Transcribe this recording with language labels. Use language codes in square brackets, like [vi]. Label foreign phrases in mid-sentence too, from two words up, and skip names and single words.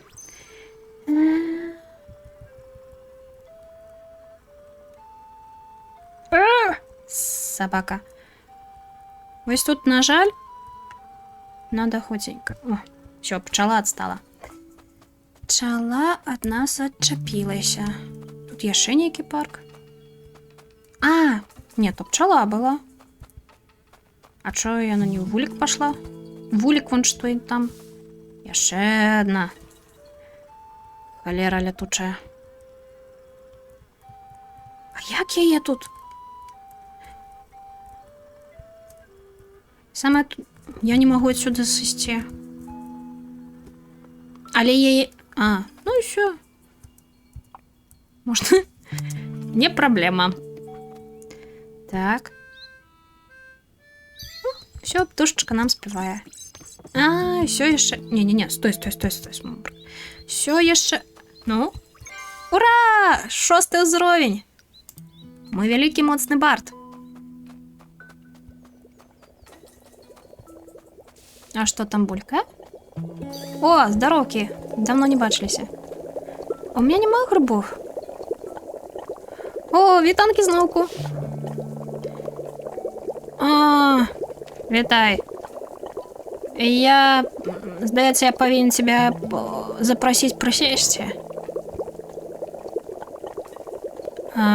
[ru] Собака. [uk] Ось тут, на жаль, [ru] надо худенько. О, все, пчела отстала. Пчела от нас отчепилася. [be] Тут яшчэ нейкі парк. А, [ru] нет, то пчела была. А чё, [be] яна не ў вулік пошла? Вулік вон што і там. Яшчэ одна. Холера летучая. А як яе тут? [ru] Самое... Я не могу отсюда сысці. [be] Але яе... [ru] А, ну и все. Может, не проблема. Так. [be] Все, птушечка нам спевая. [ru] А, все еще... Не-не-не, стой. Все еще... Ну? Ура! 6-й уровень! Мой великий моцный бард. А что там, Булька? [uk] О, здоровки! Давно не бачилися. [ru] У меня нема грибов. О, [uk] вітанки знову. А, вітай. Я, здається, я повинен тебя запросить присесть.